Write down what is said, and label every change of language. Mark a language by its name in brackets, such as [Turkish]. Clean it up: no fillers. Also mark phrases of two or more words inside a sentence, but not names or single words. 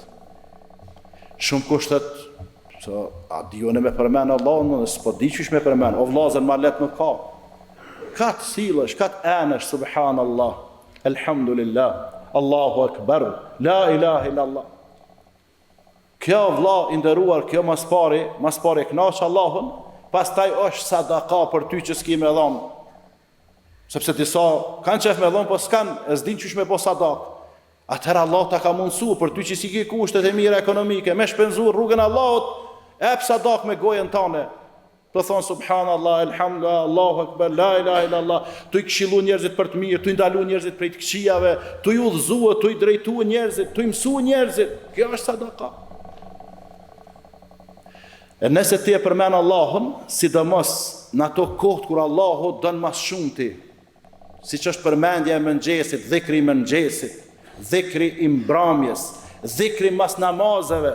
[Albanian] Shumë kushtet, a dione me përmend Allahun, s'po di çish me përmend, o vllazën ma let nuk ka. Ka të sillesh, ka të enësh, [Arabic] سبحان الله، الحمد لله، الله أكبر، لا إله إلا الله. [Albanian] Kjo vlla i nderuar, kjo mas pari kënaq Allahun, pastaj është sadaka për ty që s'ki me dhon. Sepse disa kanë qef me dhon, po s'kan, e s'din qysh me bo sadak. Atëherë Allah ta ka mundsu për ty që si ke kushtet e mira ekonomike, me shpenzu rrugën e Allahut, ep sadak me gojën tane. Të thonë [Arabic] سبحان الله، الحمد لله، الله أكبر، لا إله إلا الله, [Albanian] tu i këshillu njerëzit për të mirë, tu i ndalu njerëzit prej të këqijave, tu i udhëzua, tu i drejtua njerëzit, tu i mësua njerëzit. Kjo është sadaka. E nëse ti e përmend Allahun, sidomos në ato kohët kur Allahu don mas shumë ti, siç është përmendja e mëngjesit, dhikri i mëngjesit, dhikri i mbrëmjes, dhikri mas namazeve.